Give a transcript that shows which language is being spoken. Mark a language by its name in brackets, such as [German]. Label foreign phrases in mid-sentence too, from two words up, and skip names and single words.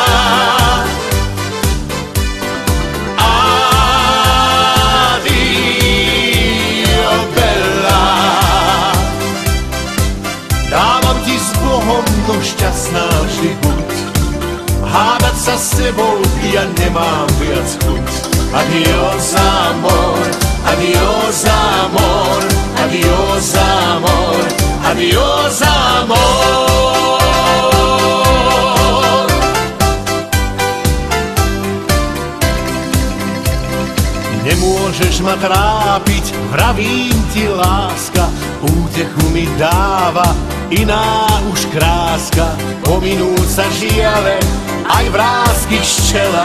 [Italian] Adio bella. [Slovak] Dávam ti s Bohom, no šťastná vždy buď. Hádať sa s tebou ja nemám viac chuť. [Spanish] Adios amor, adios amor, adios amor, adios amor. [Slovak] Nemôžeš ma trápiť, vravím ti láska, útechu mi dáva iná už kráska. Pominúť sa žiale, aj vrásky ščela.